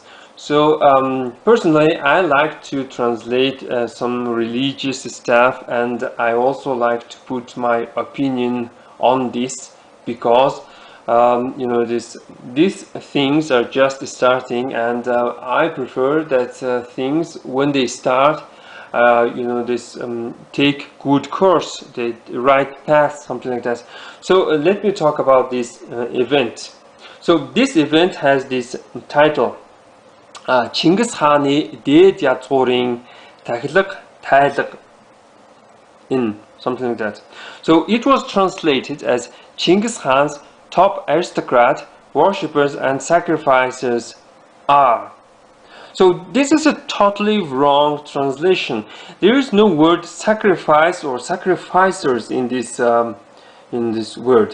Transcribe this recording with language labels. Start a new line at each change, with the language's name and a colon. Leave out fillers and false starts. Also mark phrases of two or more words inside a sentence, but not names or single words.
English: So personally, I like to translate some religious stuff, and I also like to put my opinion on this, because these things are just starting, and I prefer that things, when they start, take good course, the right path, something like that. So let me talk about this event. So this event has this title,
Mongolian: Чингис хааны дээд язгуурын тахилга тайлга
English: in, something like that. So it was translated as Chinggis Khan's top aristocrat, worshippers and sacrificers are. So this is a totally wrong translation. There is no word sacrifice or sacrificers in this word.